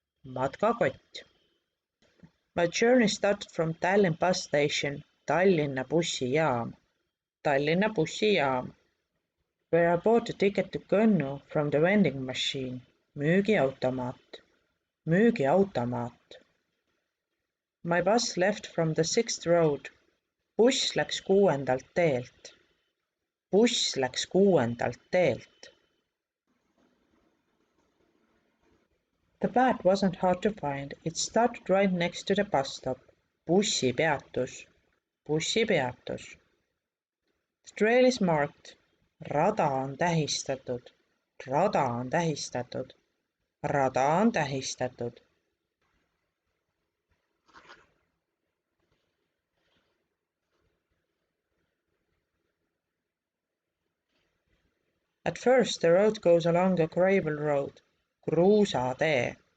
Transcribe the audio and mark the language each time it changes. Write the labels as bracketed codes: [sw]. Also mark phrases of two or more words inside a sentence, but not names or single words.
[en] My journey started from Tallinn bus station, [et] Tallinna bussijaam, [en] where I bought a ticket to Kõnnu from the vending machine, müügiautomaat. My bus left from the 6th road. [et] Buss läks 6. teelt. [en] The bag wasn't hard to find. It started right next to the bus stop. Bussipeatus. The trail is marked. [et] Rada on tähistatud. [en] At first the road goes along a gravel road, kruusatee.